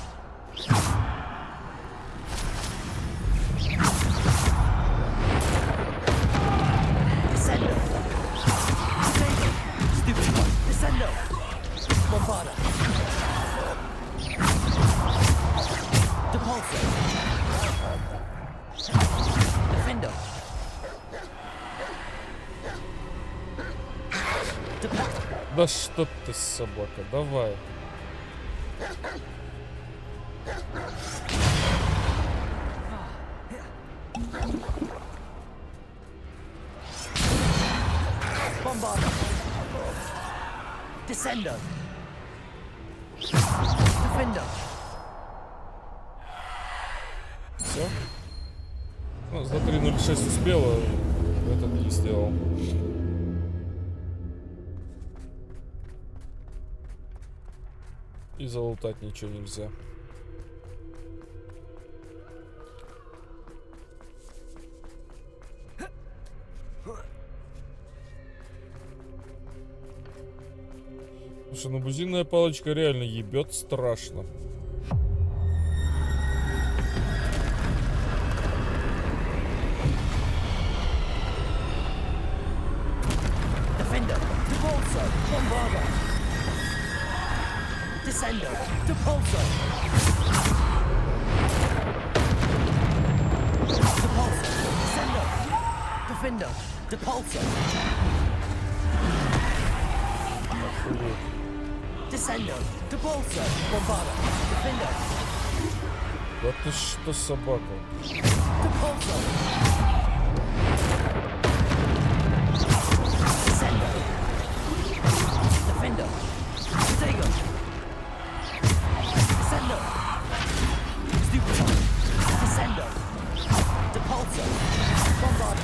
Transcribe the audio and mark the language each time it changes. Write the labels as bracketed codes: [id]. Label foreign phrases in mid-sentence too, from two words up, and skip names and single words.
[ru] Descender. Potato. Stupid. Descender. Bombarder. Depulsor. Defender. Да что ты, собака, давай. Bombarder. Descender. Defender. Все. Ну, за 3.06 успела, этот не сделал. И залутать ничего нельзя. Слушай, ну бузинная палочка реально ебет страшно. Defender. Depulsor. Bombarder. Descender. Depulsor. Depulsor. Descender. Defender. Depulsor. Descender. Depulsor. Bombarder. Defender. Да ты что, собака? Depulsor. Descender. Defender. Protego. Descender. Stupid. Descender. Depulsor. Bombarder.